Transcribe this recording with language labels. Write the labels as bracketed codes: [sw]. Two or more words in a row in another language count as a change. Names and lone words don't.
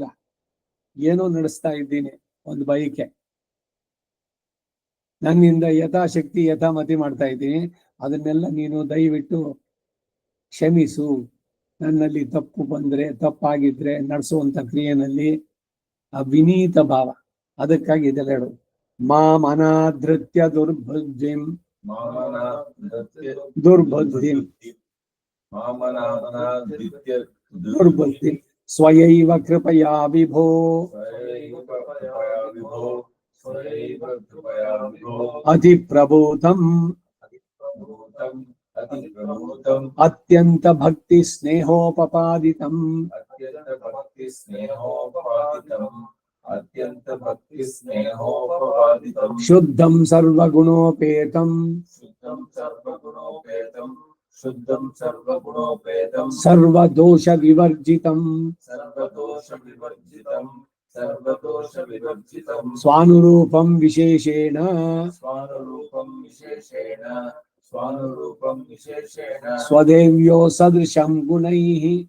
[kn] ಏನೋ ನಡೆಸ್ತಾ ಇದ್ದೀನಿ, ಒಂದು ಬಯಕೆ, ನನ್ನಿಂದ ಯಥಾಶಕ್ತಿ ಯಥಾಮತಿ ಮಾಡ್ತಾ ಇದ್ದೀನಿ. ಅದನ್ನೆಲ್ಲ ನೀನು ದಯವಿಟ್ಟು ಕ್ಷಮಿಸು. ನನ್ನಲ್ಲಿ ತಪ್ಪು ಬಂದ್ರೆ, ತಪ್ಪಾಗಿದ್ರೆ ನಡೆಸುವಂತ ಕ್ರಿಯೆನಲ್ಲಿ ಆ ವಿನೀತ ಭಾವ, ಅದಕ್ಕಾಗಿ ಇದೆಲ್ಲ ಹೇಳು. [sa] ಮಾಂ ಅನಾದೃತ್ಯ ದುರ್ಬುದ್ಧಿಂ ದುರ್ಬುದ್ಧಿಂ ದುರ್ಬುದ್ಧಿ ಸ್ವಯೈವ ಕೃಪಯಾ ವಿಭೋ ಅತಿ ಪ್ರಬೋಧಂ ಅತ್ಯಂತ ಭಕ್ತಿ ಸ್ನೇಹೋಪಪಾದಿತಂ ಶುದ್ಧಂ ಸರ್ವಗುಣೋಪೇತಂ शुद्धं सर्वगुणोपेतं सर्वदोष विवर्जितं स्वानुरूपं विशेषेण स्वदेव्यो सदृशं गुणैः